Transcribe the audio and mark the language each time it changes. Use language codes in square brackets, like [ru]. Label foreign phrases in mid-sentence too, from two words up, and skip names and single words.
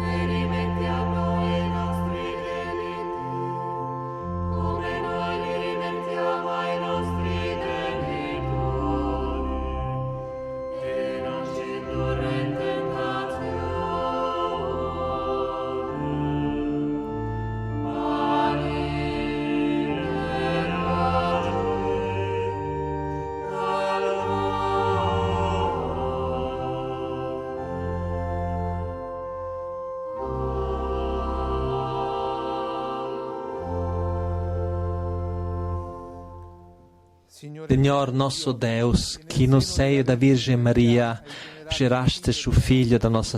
[it] rimetti a noi i nostri debiti, come noi li rimettiamo ai nostri debitori, e non ci indurre in tentazione, ma liberaci dal [pt] Senhor nosso Deus, que no seio da Virgem Maria geraste o Filho da nossa